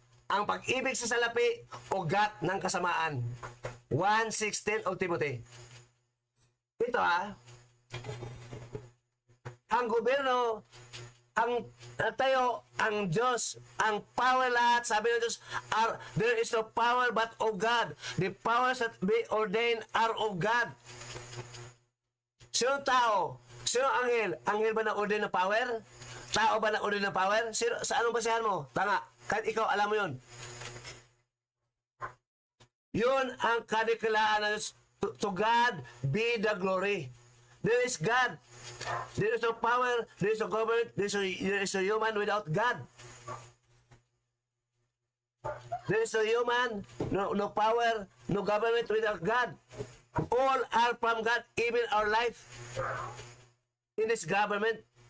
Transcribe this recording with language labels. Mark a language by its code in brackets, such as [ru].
[tl] Ang pag-ibig sa salapi, ugat ng kasamaan. 1:16 of Timothy. Ito ang gobyerno, ang tayo, ang Diyos, ang power lahat, sabi ng Diyos, [en] there is no power but of God. The powers that be ordained are of God. [tl] Sino tao? Sino anghel? Anghel ba na-ordain ng power? Tao ba na-ordain ng power? Sino, sa anong basehan mo? Tanga. Kahit ikaw, alam mo yun. Yun ang kadiklaan ng Diyos. [en] To God be the glory. There is God. There is no power, there is no government, there is no human without God. There is no human, no power, no government without God. All are from God, even our life in this government.